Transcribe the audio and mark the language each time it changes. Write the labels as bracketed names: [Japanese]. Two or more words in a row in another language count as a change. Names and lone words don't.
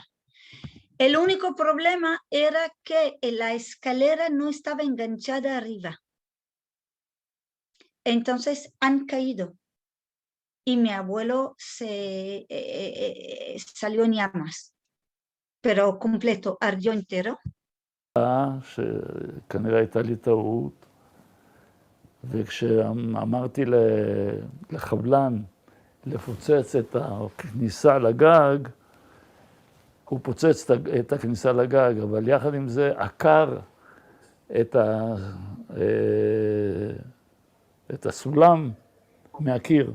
[Spanish] El único problema era que la escalera no estaba enganchada arriba. Entonces han caído. Y mi abuelo salió en llamas, pero completo, ardió entero. [Hebrew] שכנראה הייתה לי טעות, וכשאמרתי לחבלן לפוצץ את הכניסה לגג, הוא פוצץ את הכניסה לגג, אבל יחד עם זה עקר את הסולם מהקיר.